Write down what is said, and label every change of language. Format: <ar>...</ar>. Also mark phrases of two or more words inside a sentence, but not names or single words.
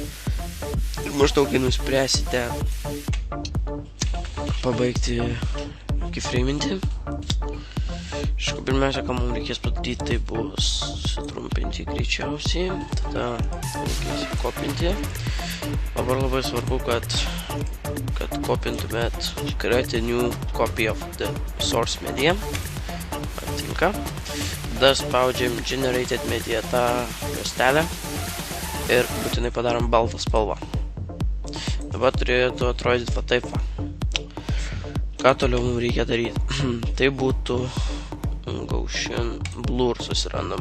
<lt>Ir maždaug, kai nuspręsite pabaigti keyframinti. Aišku, pirmiausia, ką mums reikės padaryti, tai bus sutrumpinti greičiausiai. Tada reikės kopinti. Dabar labai svarbu, kad kopintumėt</lt> <en>create a new copy of the source media.</en> <lt>Tinka. Tada spaudžiam Generated Media tą juostelę ir būtinai padarom baltą spalvą. Dabar turėtų atrodyti va taip va. Ką toliau mums reikia daryti? Tai būtų Gaussian Blur susirandam.</lt>